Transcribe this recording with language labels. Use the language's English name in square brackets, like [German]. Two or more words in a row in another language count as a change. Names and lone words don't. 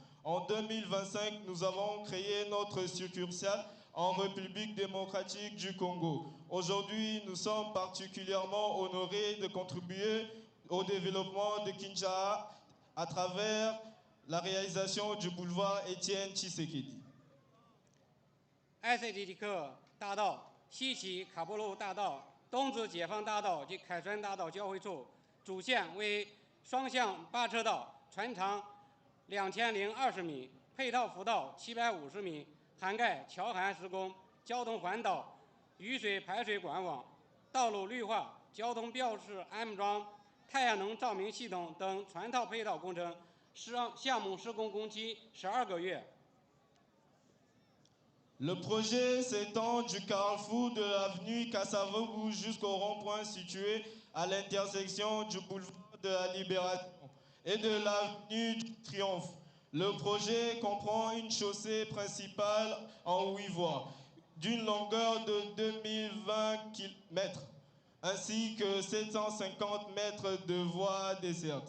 [French] En 2025, nous avons créé notre succursale en République démocratique du Congo. Aujourd'hui, nous sommes particulièrement honorés de contribuer au développement de Kinshasa à travers la réalisation du boulevard Étienne Tshisekedi. [Chinese] ICT 克大道、西起卡波路大道、东至解放大道及凯旋大道交汇处，主线为双向8车道，全长2020米，配套辅道750米。涵盖桥涵施工、交通环岛、雨水排水管网、道路绿化、交通标识安装、太阳能照明系统等全套配套工程，项目施工工期12个月。 [French] Le projet s'étend du carrefour de l'avenue Kasavubu jusqu'au rond-point situé à l'intersection du boulevard de la Libération et de l'avenue du Triomphe. Le projet comprend une chaussée principale en 8 voies, d'une longueur de 2020 km, ainsi que 750 mètres de voies dessertes.